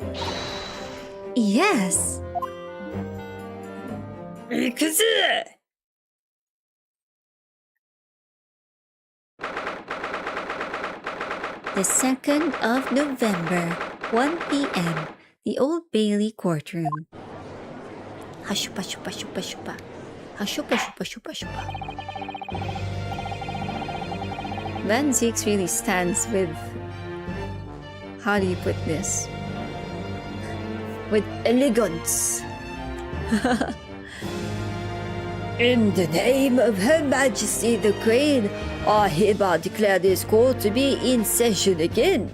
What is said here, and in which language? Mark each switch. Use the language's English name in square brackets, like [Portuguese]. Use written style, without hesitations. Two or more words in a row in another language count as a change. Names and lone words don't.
[English] Yes. The 2nd of November, 1 p.m., the Old Bailey courtroom. Hashupa shupa shupa shupa. Hashupa shupa shupa shupa. Van Zieks really stands with How do you put this? With elegance. In the name of Her Majesty the Queen, I hereby declare this court to be in session again.